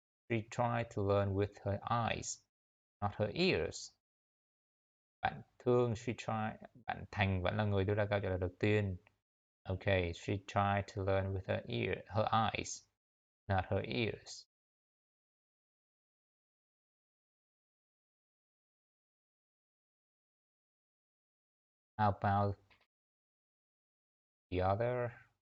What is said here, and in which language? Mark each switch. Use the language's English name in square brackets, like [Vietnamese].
[English] She tried to learn with her eyes, not her ears. [Vietnamese] Bạn Thương, bạn Thành vẫn là người đưa ra câu trả lời đầu tiên. [English] Okay, she tried to learn with her eyes, not her ears. How about the others?